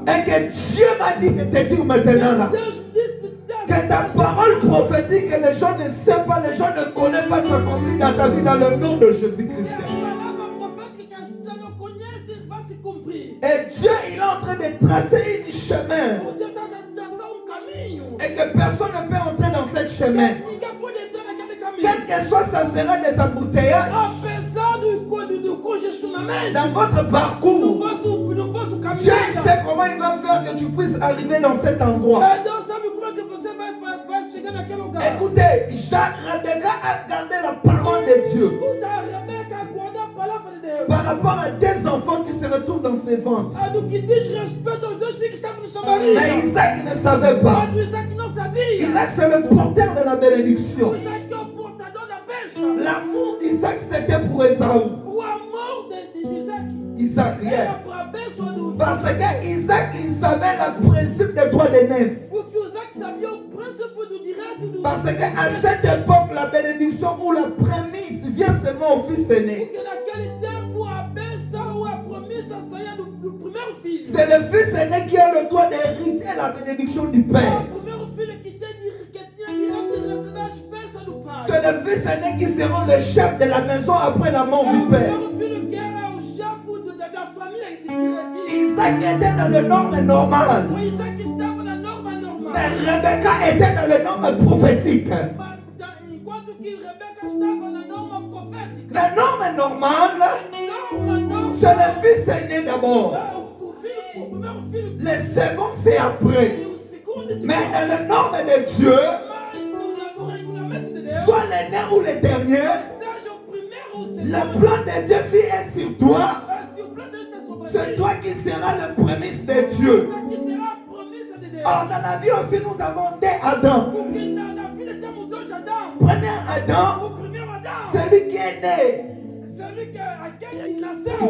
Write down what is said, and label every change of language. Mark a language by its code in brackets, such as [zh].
[fr] Et que Dieu m'a dit de te dire maintenant là. [pt] Deus disse [fr] Que ta parole prophétique que les gens ne savent pas, les gens ne connaissent pas s'accomplit dans ta vie dans le nom de Jésus-Christ. [pt] a palavra profética que você não conhece vai se cumprir. [fr] Et Dieu, il est en train de tracer un chemin. [pt] O Deus está traçando caminho. [fr] Et que personne ne peut entrer dans ce chemin. [pt] Ninguém pode entrar naquele caminho. [fr] Quel que soit, ça sera des embouteillages [pt] Apesar do congestionamento, [fr] dans votre [pt] no [fr] parcours. [pt] vosso caminho. [fr] Dieu il sait comment il va faire que tu puisses arriver dans cet endroit. [pt] Deus sabe como é que você vai chegar naquele lugar. [fr] Écoutez, Rebecca a gardé la parole de Dieu [pt] Escuta, a Rebeca guardou a palavra de Deus. [fr] par rapport à des enfants qui se retrouvent dans ses ventres. [pt] No que diz respeito aos dois filhos que estavam no seu marido. [fr] Mais Isaac ne savait pas. [pt] Mas o Isaac não sabia. [fr] Isaac, c'est le porteur de la bénédiction. [pt] O Isaac é o portador da bênção. [fr] L'amour d'Isaac, c'était pour Esaú. [pt] O amor de Isaac [fr] Isaac, [pt] era yeah. para a bênção do [fr] Parce que Isaac, il savait le principe des droits d'aînesse. [pt] Porque o Isaac sabia o princípio do direito do. [fr] Parce qu'à cette époque, la bénédiction ou la prémisse vient seulement au fils aîné. [pt] Porque naquele tempo a bênção ou a promessa saía do primeiro filho. [fr] C'est le fils aîné qui a le droit d'hériter la bénédiction du [pt] O [fr] père. [pt] primeiro filho que tinha direito de receber as bênçãos do pai. [fr] C'est le fils aîné qui sera le chef de la maison après la mort du [pt] O [fr] père. [pt] primeiro filho que era o chefe da família de [fr] Isaac était dans le norme normal. [pt] O Isaac estava na norma normal. [fr] Mais Rebecca était dans le norme prophétique. [pt] Enquanto que Rebeca estava na norma profética. [fr] La norme normale, [pt] Norma. [fr] c'est le fils aîné d'abord. [pt] O primeiro filho. [fr] Le second, c'est après. [pt] E o segundo. [fr] Mais dans le norme de Dieu, [pt] Mas no regulamento de Deus. [fr] soit l'aîné ou le dernier, [pt] Seja o primeiro ou o segundo. [fr] le plan de Dieu s'il est sur toi, [pt] Se o plano de Deus está sobre [fr] c'est [pt] ti, [fr] toi qui seras le prémisse de Dieu. [pt] essa aqui será a promessa de Deus. [fr] Or, dans la vie aussi, nous avons des Adam. [pt] Porque na vida temos dois Adão. [fr] Premier Adam, [pt] O primeiro Adão. [fr] celui qui est né, Celui [pt] que aquele que nasceu.